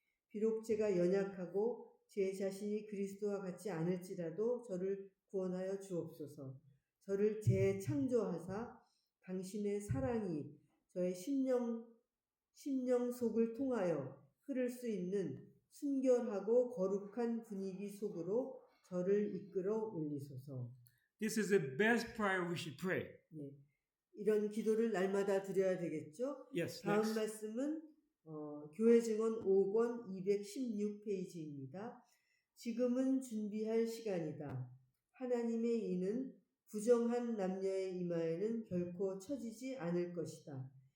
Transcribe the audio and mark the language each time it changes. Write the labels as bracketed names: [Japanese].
[Korean] 비록 제가 연약하고 제 자신이 그리스도와 같지 않을지라도 저를 구원하여 주옵소서. 저를 재창조하사 당신의 사랑이 저의 심령 속을 통하여 흐를 수 있는 순결하고 거룩한 분위기 속으로 저를 이끌어 올리소서. [English] This is the best prayer we should pray. [Korean] 네. 이런 기도를 날마다 드려야 되겠죠? [English] Yes, [Korean] 다음 [English] next. [Korean] 말씀은 교회 증언 5권 216페이지입니다. 지금은 준비할 시간이다. 하나님의 이는 부정한 남녀의 이마에는 결코 처지지 않을 것이다.